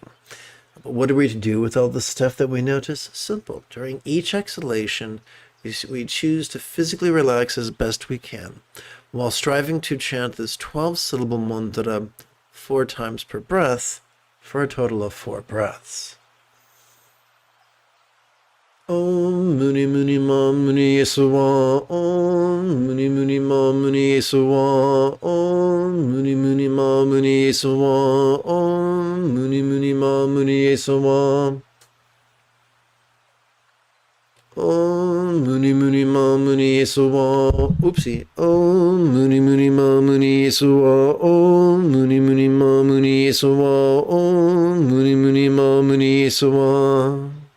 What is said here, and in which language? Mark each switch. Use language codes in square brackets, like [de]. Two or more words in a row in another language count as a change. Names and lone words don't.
[en] But what are we to do with all the stuff that we notice? Simple. During each exhalation, we choose to physically relax as best we can, while striving to chant this 12-syllable mantra 4 times per breath for a total of 4 breaths. [sa] Om Muni Muni Ma Muni Yesuwa, Om Muni Muni Ma Muni Yesuwa, Om Muni Muni Ma Muni Yesuwa, Om Muni Muni Ma Muni Yesuwa, Om Muni Muni Ma Muni Yesuwa, oopsie, Om Muni Muni Ma Muni Yesuwa, Om Muni Muni Ma Muni Yesuwa, Om Muni Muni Ma Muni Yesuwa.